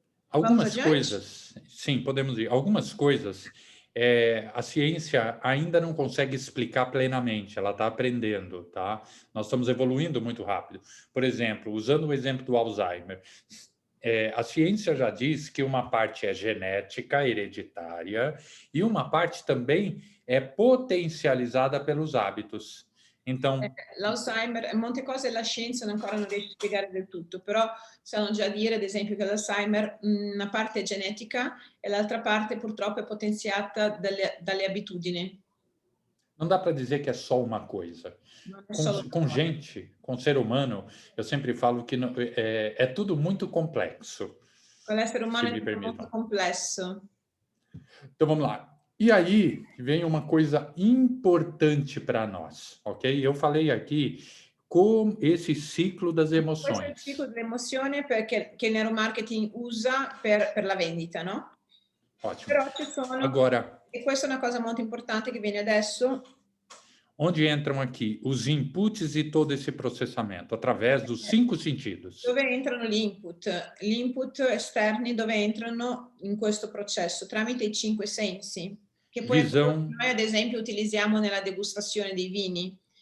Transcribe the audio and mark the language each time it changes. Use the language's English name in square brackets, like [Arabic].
[Portuguese] Algumas coisas, sim, podemos ir. Algumas coisas a ciência ainda não consegue explicar plenamente, ela está aprendendo, tá? Nós estamos evoluindo muito rápido. Por exemplo, usando o exemplo do Alzheimer, a ciência já diz que uma parte é genética, hereditária, e uma parte também é potencializada pelos hábitos. Então, [Italian] l'Alzheimer, molte cose la scienza ancora non riesce a spiegare del tutto, però sanno già dire, ad esempio, che l'Alzheimer una parte è genetica e l'altra parte purtroppo è potenziata dalle abitudini. [Portuguese] Não dá para dizer que é só uma coisa. Com gente, com ser humano, eu sempre falo que é tudo muito complexo. [Italian] Com l'essere umano è tutto molto complesso. [Portuguese] Então vamos lá. E aí vem uma coisa importante para nós, ok? Eu falei aqui com esse ciclo das emoções. [Italian] Questo è il ciclo dell'emozione che il neuromarketing usa per la vendita, no? [Portuguese] Ótimo. [Italian] Però ci sono, [Portuguese] agora, [Italian] e questa è una cosa molto importante che viene adesso. [Portuguese] Onde entram aqui os inputs e todo esse processamento? Através dos 5 sentidos. [Italian] Dove entrano gli input esterni, dove entrano in questo processo? Tramite i 5 sensi, che poi noi ad esempio utilizziamo nella degustazione dei vini.